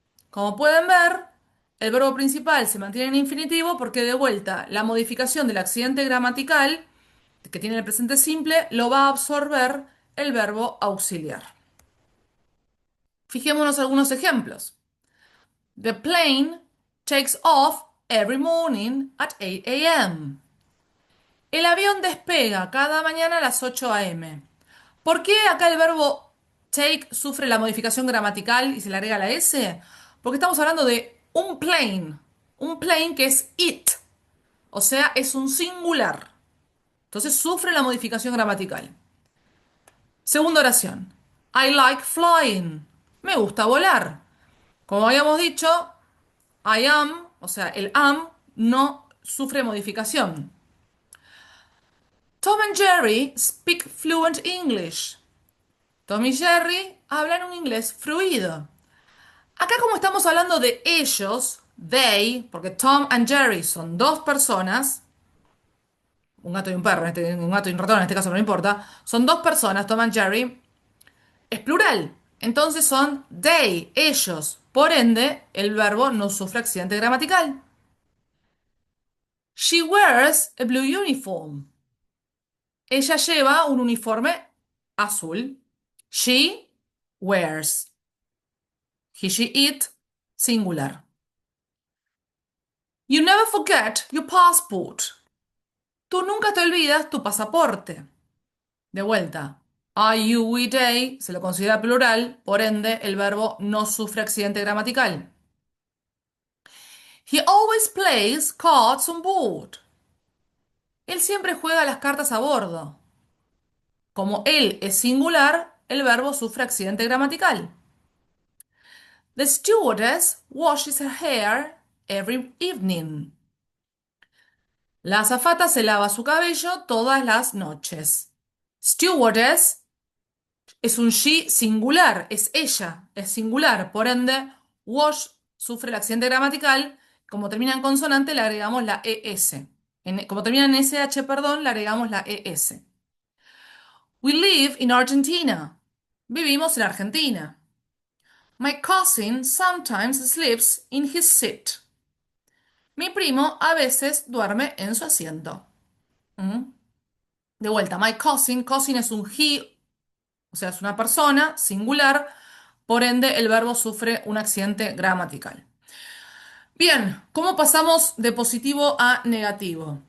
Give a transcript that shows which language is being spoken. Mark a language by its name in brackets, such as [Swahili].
[Spanish] Como pueden ver, el verbo principal se mantiene en infinitivo porque de vuelta la modificación del accidente gramatical que tiene el presente simple lo va a absorber el verbo auxiliar. Fijémonos algunos ejemplos. [English] The plane takes off every morning at 8 a.m. [Spanish] El avión despega cada mañana a las 8 a.m. ¿Por qué acá el verbo take sufre la modificación gramatical y se le agrega la S? Porque estamos hablando de un plane que es it, o sea, es un singular. Entonces sufre la modificación gramatical. Segunda oración. [English] I like flying. [Spanish] Me gusta volar. Como habíamos dicho, I am, o sea, el am no sufre modificación. [English] Tom and Jerry speak fluent English. [Spanish] Tom y Jerry hablan un inglés fluido. Acá como estamos hablando de ellos, they, porque Tom and Jerry son dos personas, un gato y un perro, un gato y un ratón en este caso no importa, son dos personas, Tom and Jerry, es plural. Entonces son they, ellos. Por ende, el verbo no sufre accidente gramatical. [English] She wears a blue uniform. [Spanish] Ella lleva un uniforme azul. [English] She wears. He, she, it, singular. You never forget your passport. [Spanish] Tú nunca te olvidas tu pasaporte. De vuelta. I, you, we, they se lo considera plural, por ende el verbo no sufre accidente gramatical. [English] He always plays cards on board. [Spanish] Él siempre juega las cartas a bordo. Como él es singular, el verbo sufre accidente gramatical. [English] The stewardess washes her hair every evening. [Spanish] La azafata se lava su cabello todas las noches. Stewardess es un she singular, es ella, es singular. Por ende, wash sufre el accidente gramatical. Como termina en consonante, le agregamos la ES. Como termina en SH, perdón, le agregamos la ES. [English] We live in Argentina. [Spanish] Vivimos en Argentina. [English] My cousin sometimes sleeps in his seat. [Spanish] Mi primo a veces duerme en su asiento. ¿Mm? De vuelta, my cousin, cousin es un he, o sea, es una persona singular, por ende el verbo sufre un accidente gramatical. Bien, ¿cómo pasamos de positivo a negativo?